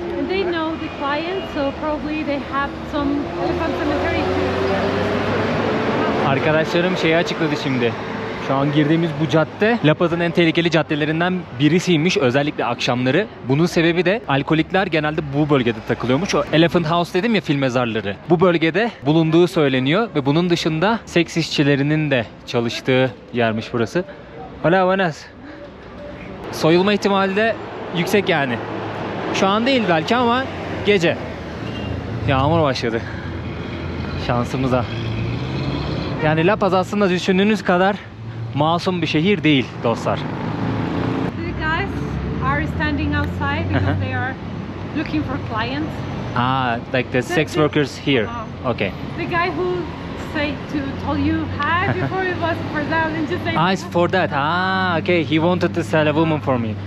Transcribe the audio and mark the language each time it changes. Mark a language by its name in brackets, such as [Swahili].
[English] They know the client, so probably they have some elephant cemetery. [Turkish] Arkadaşlarım şeyi açıkladı şimdi. Şu an girdiğimiz bu cadde La Paz'ın en tehlikeli caddelerinden birisiymiş, özellikle akşamları. Bunun sebebi de alkolikler genelde bu bölgede takılıyormuş. O Elephant House dedim ya, film mezarları. Bu bölgede bulunduğu söyleniyor ve bunun dışında seks işçilerinin de çalıştığı yermiş burası. [Spanish] Hola, buenas. [Turkish] Soyulma ihtimali de yüksek yani. Şu an değil belki ama gece. Yağmur başladı. Şansımıza. Yani La Paz aslında düşündüğünüz kadar masum bir şehir değil dostlar. [English] The guys are standing outside because they are looking for clients. Like the sex workers here. Okay. The guy who told you hi before it was for that and just say It's for that. Okay. He wanted to sell a woman for me.